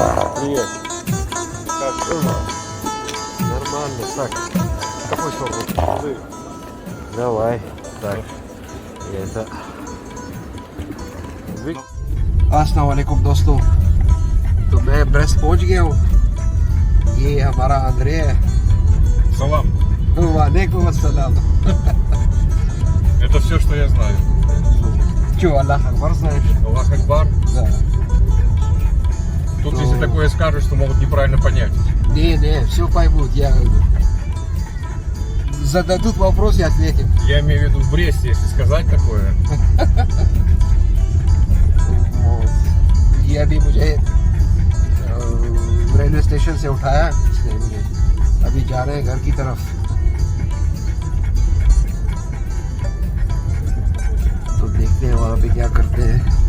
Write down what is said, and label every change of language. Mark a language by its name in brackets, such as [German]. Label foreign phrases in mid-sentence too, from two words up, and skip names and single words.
[Russian] Привет. Как? Нормально. Так, какой срок? Давай. Так. Это. [Arabic] السلام عليكم [Hindi] दोस्तों, तो मैं ब्रेस्ट पहुंच गया हूँ। ये हमारा अंद्रे है। [Russian] Салам. [Arabic] وعليكم السلام. [Russian] Это все, что я знаю. Че, [Arabic] الله أكبر [Russian] знаешь? [Arabic] الله أكبر. [Russian] Да. Тут, Ну. если такое скажешь, то могут неправильно понять. Не, все поймут. Зададут вопрос и ответим. Я имею в виду в Бресте, если сказать такое. [Hindi] वो- ये अभी मुझे रेलवे स्टेशन से उठाया इसने मुझे, अभी जा रहे हैं घर की तरफ। तो देखते हैं वहाँ पे क्या करते हैं।